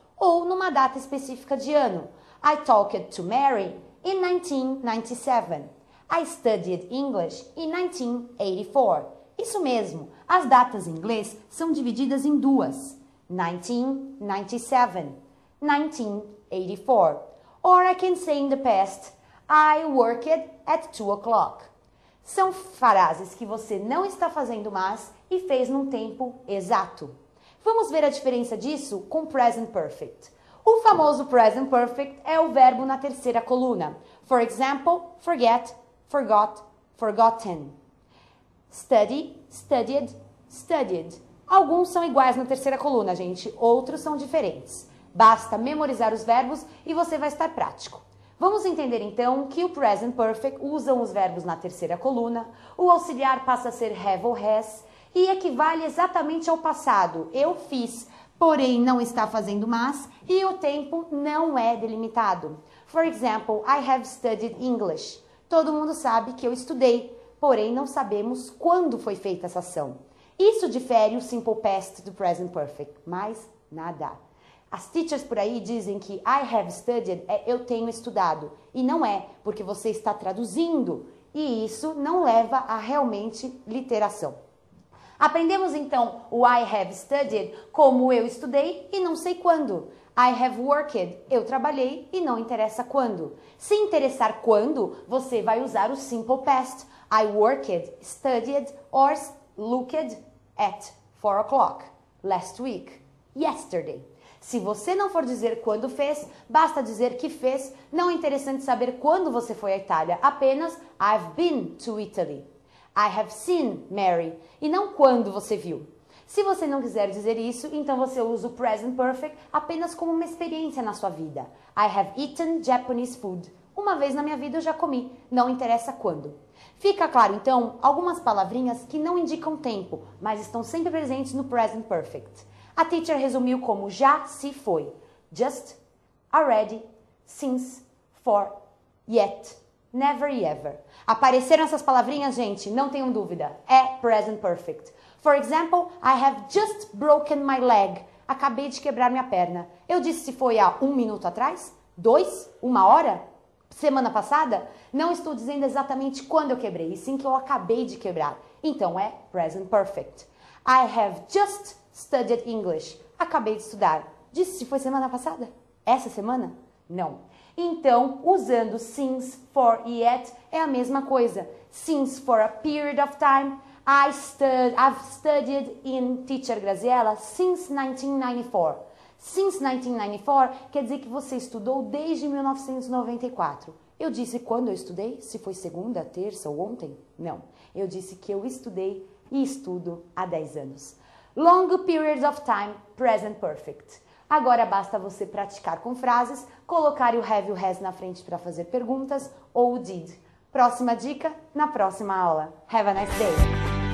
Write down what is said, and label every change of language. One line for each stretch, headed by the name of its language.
Portuguese: Ou numa data específica de ano.
English: I talked to Mary in 1997. I studied English in 1984.
Portuguese: Isso mesmo, as datas em inglês são divididas em duas.
English: 1997, 1984. Or I can say in the past, I worked at 2 o'clock.
Portuguese: São frases que você não está fazendo mais e fez num tempo exato. Vamos ver a diferença disso com present perfect. O famoso present perfect é o verbo na terceira coluna.
English: For example, forget, forgot, forgotten. Study, studied, studied.
Portuguese: Alguns são iguais na terceira coluna, gente. Outros são diferentes. Basta memorizar os verbos e você vai estar prático. Vamos entender então que o present perfect usam os verbos na terceira coluna. O auxiliar passa a ser have ou has. E equivale exatamente ao passado. Eu fiz, porém não está fazendo mais, e o tempo não é delimitado.
English: For example, I have studied English.
Portuguese: Todo mundo sabe que eu estudei, porém não sabemos quando foi feita essa ação. Isso difere o simple past do present perfect, mas nada. As teachers por aí dizem que
English: I have studied
Portuguese: é eu tenho estudado, e não é, porque você está traduzindo, e isso não leva a realmente literação. Aprendemos então o
English: I have studied
Portuguese: como eu estudei e não sei quando.
English: I have worked,
Portuguese: eu trabalhei e não interessa quando. Se interessar quando, você vai usar o simple past.
English: I worked, studied or looked at 4 o'clock, last week, yesterday.
Portuguese: Se você não for dizer quando fez, basta dizer que fez. Não é interessante saber quando você foi à Itália, apenas
English: I've been to Italy. I have seen Mary,
Portuguese: e não quando você viu. Se você não quiser dizer isso, então você usa o present perfect apenas como uma experiência na sua vida.
English: I have eaten Japanese food.
Portuguese: Uma vez na minha vida eu já comi, não interessa quando. Fica claro, então, algumas palavrinhas que não indicam tempo, mas estão sempre presentes no present perfect. A teacher resumiu como já se foi.
English: Just, already, since, for, yet. Never e ever.
Portuguese: Apareceram essas palavrinhas, gente? Não tenham dúvida. É present perfect.
English: For example, I have just broken my leg.
Portuguese: Acabei de quebrar minha perna. Eu disse se foi há 1 minuto atrás? 2? 1 hora? Semana passada? Não estou dizendo exatamente quando eu quebrei, e sim que eu acabei de quebrar. Então é present perfect.
English: I have just studied English.
Portuguese: Acabei de estudar. Disse se foi semana passada? Essa semana? Não. Então, usando since, for e yet é a mesma coisa.
English: Since for a period of time, I've studied in Teacher Graziella since 1994.
Portuguese: Since 1994 quer dizer que você estudou desde 1994. Eu disse quando eu estudei? Se foi segunda, terça ou ontem? Não. Eu disse que eu estudei e estudo há 10 anos.
English: Long periods of time, present perfect.
Portuguese: Agora basta você praticar com frases, colocar o have e o has na frente para fazer perguntas ou o did. Próxima dica na próxima aula.
English: Have a nice day!